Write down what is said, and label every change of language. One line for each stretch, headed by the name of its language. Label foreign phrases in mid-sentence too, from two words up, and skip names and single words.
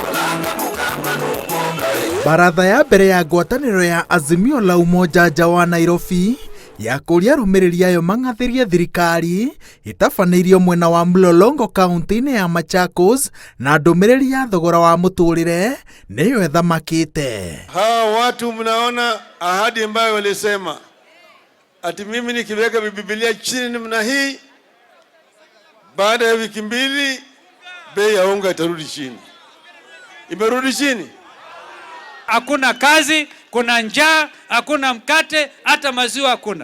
Kikuyu: Baratha ya mbere ya ngwatanĩro ya Azimio la Umoja nja wa Nairobi ya kũria arũmĩrĩri ayo mang'athĩrie thirikari ĩtabanĩirio mwena wa Mlolongo kaunti-inĩ ya Machakos na ndũmĩrĩri ya thogora wa mũtũrĩre nĩyo ethamakĩte.
Swahili: Hawa watu mnaona ahadi ambayo walisema ati mimi nikiweka Biblia chini namna hii baada ya wiki mbili bei ya unga itarudi chini. Imerudi chini. Hakuna kazi, kuna njaa, hakuna mkate, hata maziwa hakuna.